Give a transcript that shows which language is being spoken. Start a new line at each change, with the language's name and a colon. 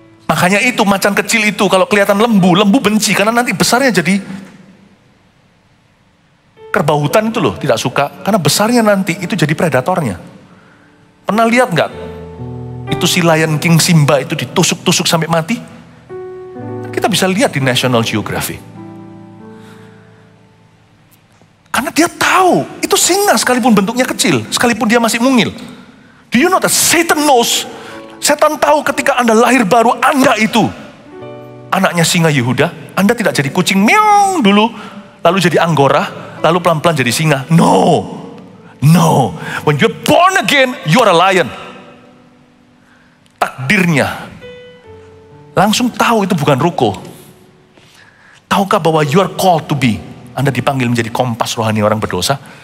Indonesian: Makanya itu macan kecil itu kalau kelihatan lembu benci karena nanti besarnya jadi kerbau hutan itu loh, tidak suka karena besarnya nanti itu jadi predatornya. Pernah lihat nggak? Itu si Lion King Simba itu ditusuk-tusuk sampai mati. Kita bisa lihat di National Geographic. Karena dia tahu itu singa sekalipun bentuknya kecil, sekalipun dia masih mungil.
English: Do you know that Satan knows?
Indonesian: Setan tahu ketika Anda lahir baru, Anda itu anaknya singa Yehuda. Anda tidak jadi kucing meong dulu, lalu jadi anggora, lalu pelan-pelan jadi singa. No.
English: When you're born again, you're a lion. Takdirnya.
Indonesian: Langsung tahu itu bukan ruko. Tahukah bahwa
English: you are called to be.
Indonesian: Anda dipanggil menjadi kompas rohani orang berdosa.